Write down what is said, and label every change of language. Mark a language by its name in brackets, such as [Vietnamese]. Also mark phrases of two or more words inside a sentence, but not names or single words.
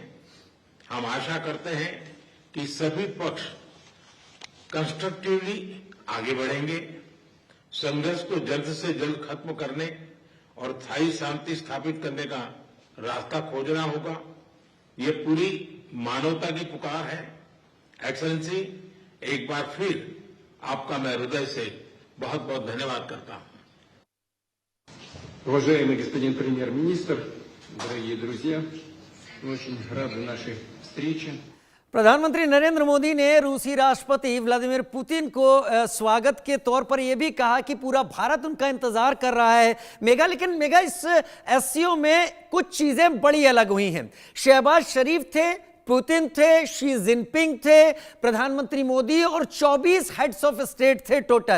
[Hindi] हम आशा करते हैं कि सभी पक्ष कंस्ट्रक्टिवली आगे बढ़ेंगे, संघर्ष को जल्द से जल्द खत्म करने और स्थायी शांति स्थापित करने का रास्ता खोजना होगा। ये पूरी मानवता की पुकार है। एक्सेलेंसी, एक बार फिर आपका मैं हृदय से बहुत बहुत धन्यवाद करता हूं। [Russian] Уважаемый господин премьер-министр, дорогие друзья, мы очень рады нашей встрече. [Hindi] प्रधानमंत्री नरेंद्र मोदी ने रूसी राष्ट्रपति व्लादिमीर पुतिन को स्वागत के तौर पर यह भी कहा कि पूरा भारत उनका इंतजार कर रहा है। मेगा, लेकिन मेगा, इस एससीओ में कुछ चीजें बड़ी अलग हुई हैं। शहबाज शरीफ थे, पुतिन थे, शी जिनपिंग थे, प्रधानमंत्री मोदी और 24 [English] heads of state [Hindi] थे टोटल।